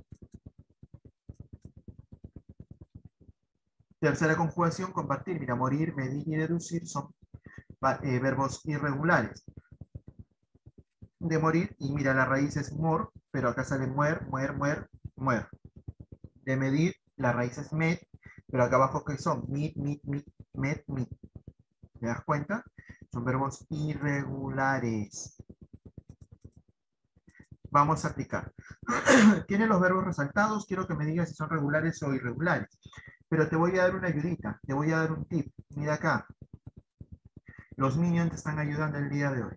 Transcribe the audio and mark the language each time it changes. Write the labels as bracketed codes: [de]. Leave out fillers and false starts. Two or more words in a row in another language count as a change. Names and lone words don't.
[es] Tercera conjugación, compartir. Mira, morir, medir y deducir son verbos irregulares. De morir, y mira, la raíz es mor, pero acá sale muer, muer, muer, muer. De medir, la raíz es met, pero acá abajo que son mit, mit, mit, met, mit. ¿Te das cuenta? Son verbos irregulares. Vamos a aplicar. Tiene los verbos resaltados, quiero que me digas si son regulares o irregulares. Pero te voy a dar una ayudita, te voy a dar un tip. Mira acá, los minions te están ayudando el día de hoy.